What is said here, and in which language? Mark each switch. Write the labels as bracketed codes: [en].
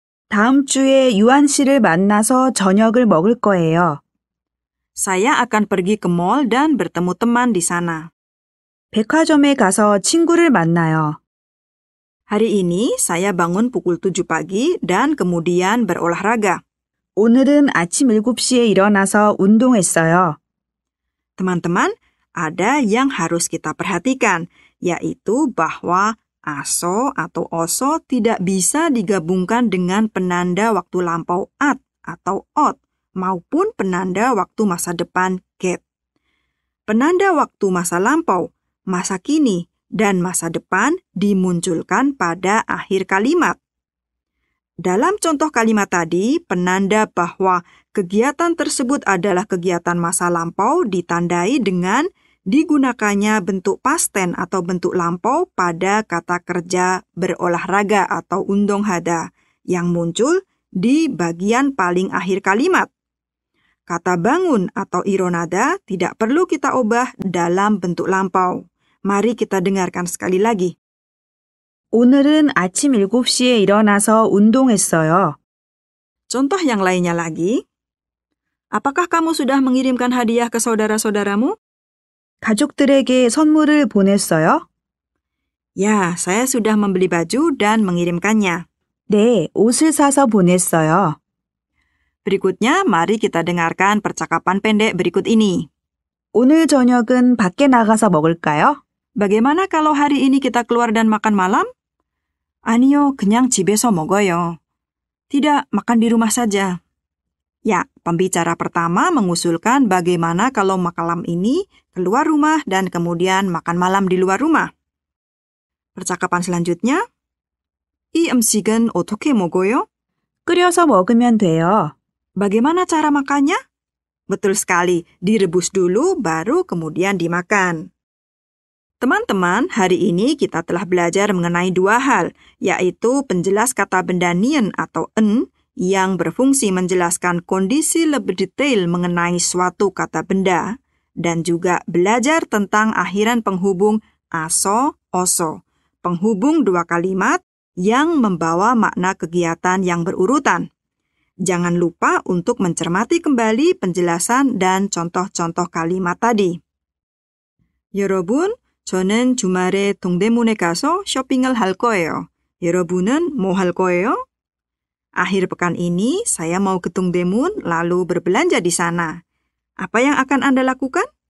[ko] 다음 주에 유한 씨를 만나서 저녁을 먹을 거예요. [id] Saya akan pergi ke mall dan bertemu teman di sana. [ko] 백화점에 가서 친구를 만나요. [id] Hari ini saya bangun pukul 7 pagi dan kemudian berolahraga. [ko] 오늘은 아침 7시에 일어나서 운동했어요. [id] Teman-teman, ada yang harus kita perhatikan, yaitu bahwa aso atau oso tidak bisa digabungkan dengan penanda waktu lampau at atau ot maupun penanda waktu masa depan get. Penanda waktu masa lampau, masa kini, dan masa depan dimunculkan pada akhir kalimat. Dalam contoh kalimat tadi, penanda bahwa kegiatan tersebut adalah kegiatan masa lampau ditandai dengan digunakannya bentuk past tense atau bentuk lampau pada kata kerja berolahraga atau undong hada yang muncul di bagian paling akhir kalimat. Kata bangun atau ironada tidak perlu kita ubah dalam bentuk lampau. Mari kita dengarkan sekali lagi. [ko] 오늘은 아침 7시에 일어나서 운동했어요. [id] Contoh yang lainnya lagi. Apakah kamu sudah mengirimkan hadiah ke saudara-saudaramu? [ko] 가족들에게 선물을 보냈어요? [id] Ya, saya sudah membeli baju dan mengirimkannya. [ko] 네, 옷을 사서 보냈어요. [id] Berikutnya, mari kita dengarkan percakapan pendek berikut ini. [ko] 오늘 저녁은 밖에 나가서 먹을까요? [id] Bagaimana kalau hari ini kita keluar dan makan malam? [ko] 아니요, 그냥 집에서 먹어요. [id] Tidak, makan di rumah saja. Ya, pembicara pertama mengusulkan bagaimana kalau malam ini keluar rumah dan kemudian makan malam di luar rumah. Percakapan selanjutnya, [ko] 이 음식은 어떻게 먹어요? 끓여서 먹으면 돼요. [id] Bagaimana cara makannya? Betul sekali, direbus dulu baru kemudian dimakan. Teman-teman, hari ini kita telah belajar mengenai dua hal, yaitu penjelas kata benda nien atau en yang berfungsi menjelaskan kondisi lebih detail mengenai suatu kata benda, dan juga belajar tentang akhiran penghubung aso, oso, penghubung dua kalimat yang membawa makna kegiatan yang berurutan. Jangan lupa untuk mencermati kembali penjelasan dan contoh-contoh kalimat tadi. [ko] 여러분, 저는 주말에 동대문에 가서 쇼핑을 할 거예요. 여러분은 뭐 할 거예요? [id] Akhir pekan ini saya mau ke Dongdaemun lalu berbelanja di sana. Apa yang akan Anda lakukan?